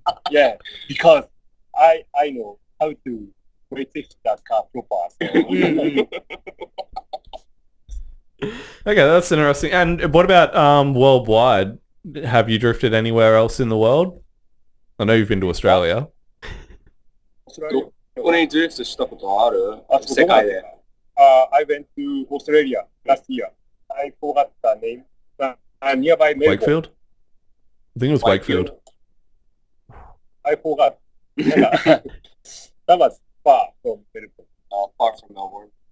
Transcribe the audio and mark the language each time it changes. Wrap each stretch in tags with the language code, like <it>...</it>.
<en>Yeah, because I know how to resist that car proper. So. Okay, that's interesting. And what about worldwide? Have you drifted anywhere else in the world? I know you've been to Australia.</en> <ja>どこにドリフトしたことある？あ、世界で。</ja> <en>I went to Australia last year. I forgot the name. Nearby Melbourne. Wakefield? I think it was Wakefield. I forgot. That was far from Melbourne. Far from Melbourne.</en>